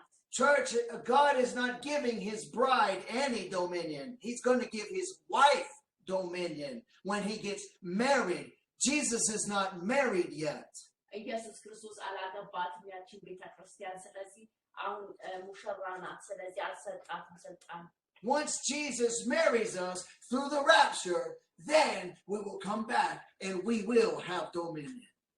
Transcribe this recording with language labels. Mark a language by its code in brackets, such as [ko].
[en] Church, God is not giving his bride any dominion. He's going to give his wife dominion when he gets married Jesus is not married yet. [am] ኢየሱስ ክርስቶስ አላገባትም ያቺን ቤተክርስቲያን። ስለዚህ አሁን ሙሽራ ናት። ስለዚህ አልሰጣትም ስልጣን። [en] Once Jesus marries us through the rapture, then we will come back and we will have dominion.